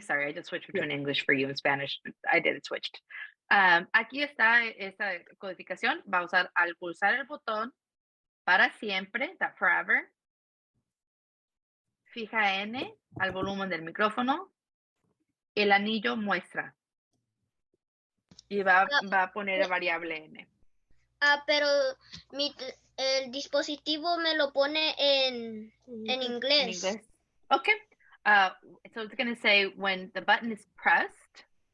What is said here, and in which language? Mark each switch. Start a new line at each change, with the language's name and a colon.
English: Sorry, I just switched between English for you and Spanish. I did it switched.
Spanish: Aquí está esta codificación. Va a usar al pulsar el botón para siempre,
English: that forever.
Spanish: Fija N al volumen del micrófono. El anillo muestra. Y va a poner la variable N. Pero el dispositivo me lo pone en inglés. En inglés. Okay.
English: So it's going to say when the button is pressed.